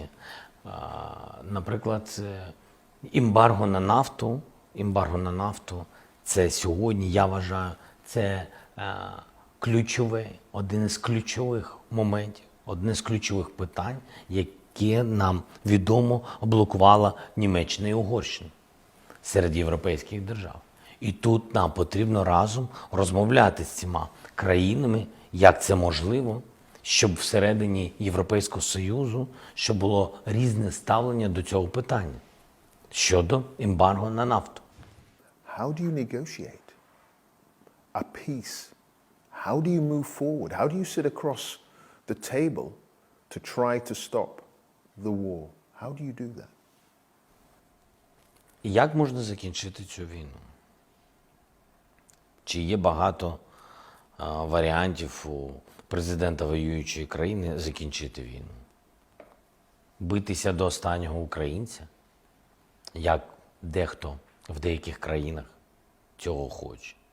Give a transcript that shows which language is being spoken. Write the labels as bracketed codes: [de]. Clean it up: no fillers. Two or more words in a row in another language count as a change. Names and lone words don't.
[uk] Наприклад, ембарго на нафту – це сьогодні, я вважаю, це один із ключових моментів, одне з ключових питань, яке нам відомо блокувала Німеччина і Угорщина серед європейських держав. І тут нам потрібно разом розмовляти з цими країнами, як це можливо, щоб всередині Європейського Союзу, щоб було різне ставлення до цього питання щодо ембарго на нафту. [en] How do you negotiate a peace? How do you move forward? How do you sit across the table to try to stop the war? How do you do that? [uk] Як можна закінчити цю війну? Чи є багато варіантів у президента воюючої країни закінчити війну? Битися до останнього українця, як дехто в деяких країнах цього хоче?